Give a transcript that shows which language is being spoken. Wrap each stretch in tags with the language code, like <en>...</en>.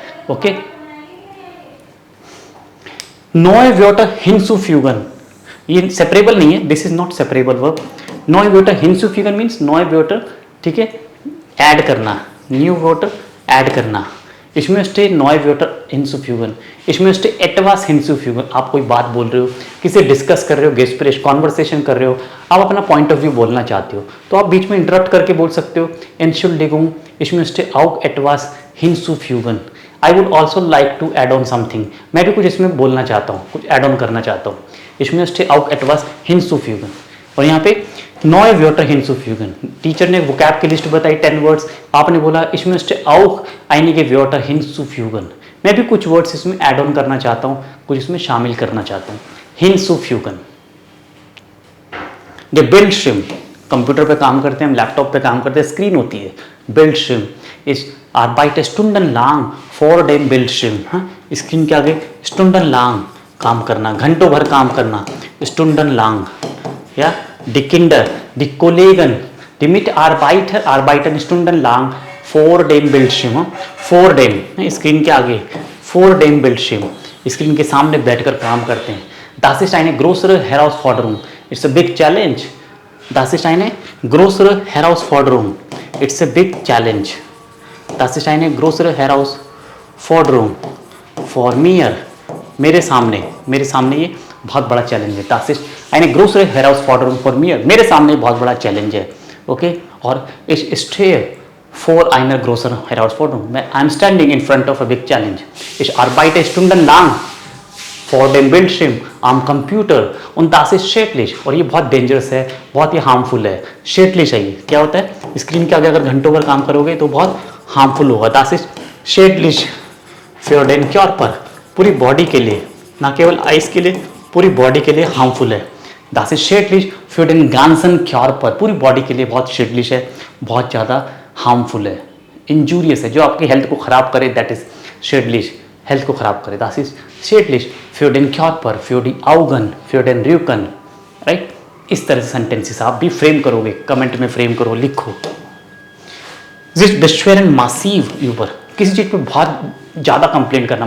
<de>ओके. Neue Wörter hinzufügen.</de> <hi>ये separable नहीं है,</hi> <en>This is not separable verb.</en> <de>Neue Wörter hinzufügen</de> <hi>means</hi> <de>neue Wörter,</de> <hi>ठीक है, add करना. न्यू वॉटर ऐड करना. इसमें</hi> <de>neue Wörter hinzufügen. इसमें etwas hinzufügen.</de> <hi>आप कोई बात बोल रहे हो, किसी डिस्कस कर रहे हो, गेस्प्रेश कॉन्वर्सेशन कर रहे हो, आप अपना पॉइंट ऑफ व्यू बोलना चाहते हो, तो आप बीच में इंटरप्ट करके बोल सकते हो</hi> <de>Entschuldigung,</de> <hi>इसमें</hi> <de>auch etwas hinzufügen.</de> <en>I would also like to add on something.</en> <hi>मैं भी कुछ इसमें बोलना चाहता हूँ, कुछ एड ऑन करना चाहता हूँ.</hi> <de>Ich möchte auch etwas hinzufügen.</de> <hi>और यहाँ पे</hi> <de>neue Wörter hinzufügen.</de> <hi>टीचर ने वोकैब की लिस्ट बताई 10 वर्ड्स, आपने बोला</hi> <de>ich möchte auch einige Wörter hinzufügen.</de> <hi>मैं भी कुछ वर्ड्स इसमें ऐड ऑन करना चाहता हूँ, कुछ इसमें शामिल करना चाहता हूँ.</hi> <de>hinzufügen.</de> <hi>The Bildschirm, कंप्यूटर पे काम करते हैं हम, लैपटॉप पे काम करते हैं, स्क्रीन होती है.</hi> <de>Bildschirm ist arbeite stundenlang vor dem Bildschirm.</de> <hi>हाँ, स्क्रीन के आगे stundenlang काम करना, घंटों भर काम करना, stundenlang.</hi> <de>या die Kinder, die Kollegen, die Mitarbeiter arbeiten stundenlang vor dem Bildschirm. vor dem,</de> <hi>screen के आगे,</hi> <de>vor dem Bildschirm,</de> <hi>स्क्रीन के सामने बैठकर काम करते हैं.</hi> <de>Das ist eine größere Herausforderung.</de> <en>It's a big challenge.</en> <de>Das ist eine größere Herausforderung.</de> <en>It's a big challenge.</en> <de>Das ist eine größere Herausforderung for mir.</de> <hi>मेरे सामने ये बहुत बड़ा चैलेंज है.</hi> <de>Das ist eine größere Herausforderung for mir.</de> <hi>मेरे सामने बहुत बड़ा चैलेंज है.</hi> <de>ओके, और ich stehe vor einer größeren Herausforderung.</de> <en>I'm standing in front of a big challenge.</en> <de>Ich arbeite stundenlang for dem Bildschirm am Computer und das ist schädlich.</de> <hi>और ये बहुत dangerous है, बहुत ही हार्मफुल है. schädlich है ये. क्या होता है? स्क्रीन के आगे अगर घंटों भर काम करोगे तो बहुत हार्मफुल होगा.</hi> <de>das ist schädlich für den Körper.</de> <hi>पूरी बॉडी के लिए, ना केवल आइस के लिए, पूरी बॉडी के लिए हार्मफुल है.</hi> <de>das ist schädlich für den ganzen Körper.</de> <hi>पूरी बॉडी के लिए बहुत schädlich है, बहुत ज़्यादा हार्मफुल है, इंजूरियस है, जो आपकी हेल्थ को ख़राब करे.</hi> <en>that is</en> <hi>schädlich, हेल्थ को ख़राब करे.</hi> <de>das ist schädlich für den Körper, für die Augen, für den Rücken.</de> <hi>Right, इस तरह से सेंटेंसेस आप भी फ्रेम करोगे, कमेंट में फ्रेम करो, लिखो.</hi> <de>sich beschweren massiv über,</de> <hi>किसी चीज़ पे बहुत ज़्यादा कंप्लेंट करना.</hi>